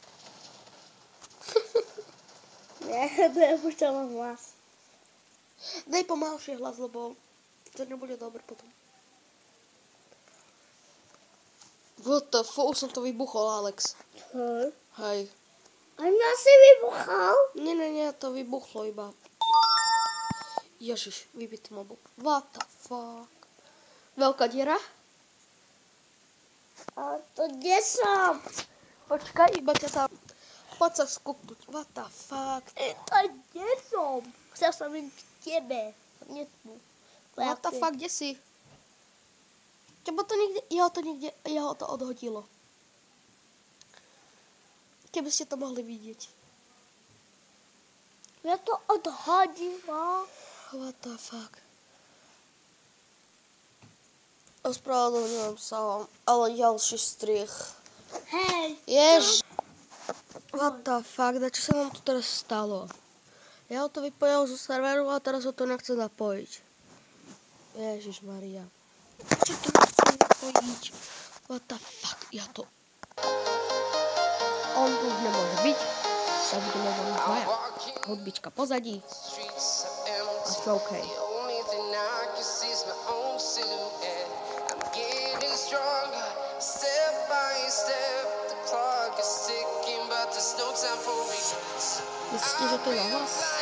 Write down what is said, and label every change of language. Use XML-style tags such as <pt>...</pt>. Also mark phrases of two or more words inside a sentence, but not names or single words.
<sk>Nepúšťam hlas. Daj pomalšie hlas, lebo to nebude dobre potom.</sk> <en>What the fuck,</en> <sk>už som to vybuchol, Alex. Hej. A mňa si vybuchal? Nie, to vybuchlo iba. Ježiš, vybitý mobil.</sk> <en>What the fuck.</en> <sk>Veľká diera? A to kde som? Počkaj, iba ťa tam... Poď sa skúpnuť.</sk> <en>What the fuck.</en> <sk>To kde som? Chcel som ísť k tebe. Nie tu.</sk> <en>What the fuck,</en> <sk>kde si? Tebo to niekde... Jeho to odhodilo. Keby ste to mohli vidieť. Ja to odhodila.</sk> <en>What the fuck.</en> <sk>Ospravedlňujem sa vám, ale ďalší strich. Hej. Jež.</sk> <en>What the fuck,</en> <sk>čo sa nám tu teraz stalo? Ja ho to vypojil zo serveru a teraz ho to nechce zapojiť. Ježišmaria. Čo to nechce zapojiť?</sk> <en>What the fuck,</en> <sk>ja to... On tu už nemôže byť. Tak budeme vám dvaja. Hudbička pozadí. A sme okej. Myslíte, že to je nahlas?</sk>